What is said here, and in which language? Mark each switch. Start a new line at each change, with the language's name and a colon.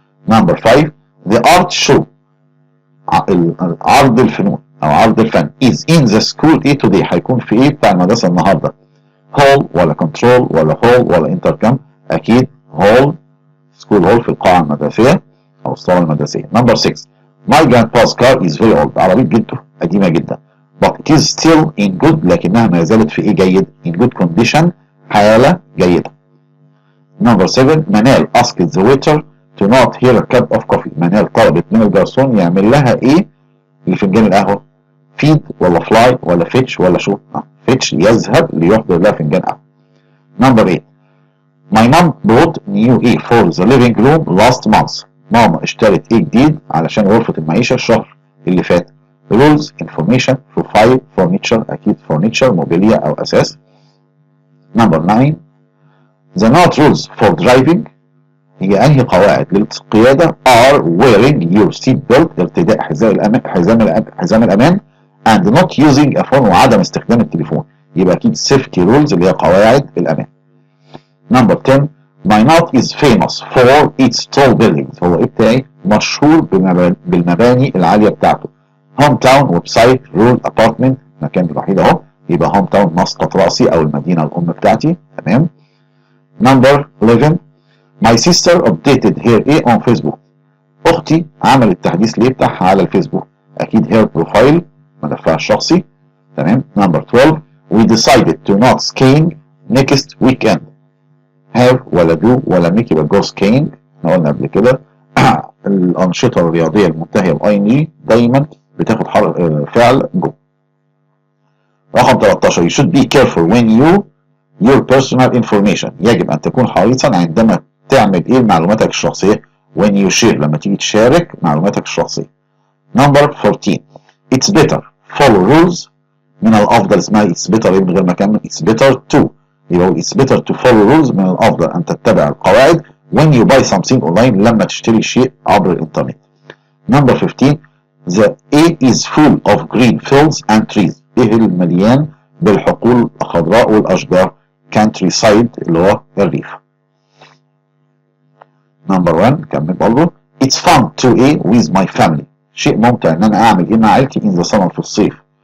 Arabic: نمبر 5
English: the art show،
Arabic: عرض الفنون أو عرض الفن
English: is in the school
Arabic: إيه
English: today،
Arabic: هيكون في إيه بتاع المدرسة النهاردة.
English: hall ولا control ولا hall ولا intercom؟
Arabic: اكيد hall، school hall في القاعة المدرسية او الصالة المدرسية.
English: Number 6 my grandpa's car is very old.
Arabic: عربية جده قديمة جدا.
English: but it is still in good،
Arabic: لكنها ما زالت في ايه جيد؟
English: in good condition،
Arabic: حالة جيدة.
English: number 7
Arabic: منال
English: asked the waiter to not hear a cup of coffee.
Arabic: منال طلبت من الجرسون يعمل لها ايه لفنجان القهوة؟
English: feed ولا fly ولا fetch
Arabic: ولا شو؟ fetch، يذهب ليحضر لها فنجان قهوة.
English: Number 8 my mom bought new A for the living room last month.
Arabic: ماما اشترت ايه جديد علشان غرفة المعيشة الشهر اللي فات؟
English: rules، information، profile، furniture،
Arabic: اكيد furniture موبيليا او اساس. نمبر 9
English: the not rules for driving،
Arabic: هي انهي قواعد للقيادة؟
English: are wearing your seat belt،
Arabic: ارتداء حزام الامان
English: and not using a phone،
Arabic: وعدم استخدام التليفون. يبقى اكيد safety rules اللي هي قواعد الامان.
English: Number 10 my not is famous for its tall buildings.
Arabic: هو ايه بتاعي؟ مشهور بالمباني العالية بتاعته. هوم تاون، ويب سايت، رول، ابارتمنت، مكان الوحيد اهو، يبقى هوم تاون مسقط راسي او المدينة الام بتاعتي. تمام.
English: number 11 my sister updated her
Arabic: ايه
English: on Facebook.
Arabic: اختي عملت تحديث ليه بتاعها على الفيسبوك؟ اكيد
English: her profile،
Arabic: ملفها الشخصي. تمام.
English: Number 12 we decided to not skiing next weekend. have
Arabic: ولا
English: do ولا make يبقى go skiing.
Arabic: احنا قلنا قبل كده الأنشطة الرياضية المنتهية ب ing دايما بتاخد فعل جو.
English: رقم 13 you should be careful when your personal information.
Arabic: يجب أن تكون حريصا عندما تعمل إيه معلوماتك الشخصية؟
English: when you share،
Arabic: لما تيجي تشارك معلوماتك الشخصية.
English: Number 14 it's better follow rules.
Arabic: من الأفضل اسمها it's better من غير ما أكمل
English: it's better to، يبقى it's better to follow rules،
Arabic: من الأفضل أن تتبع القواعد
English: when you buy something online،
Arabic: لما تشتري شيء عبر الإنترنت.
English: Number 15 the A is full of green fields and trees.
Arabic: إيه المليان بالحقول الخضراء والأشجار؟ countryside اللي هو الريف.
English: number 1
Arabic: كمل برضه
English: it's fun to A with my family.
Arabic: شيء ممتع إن أنا أعمل إيه مع عائلتي
English: in the summer
Arabic: في الصيف.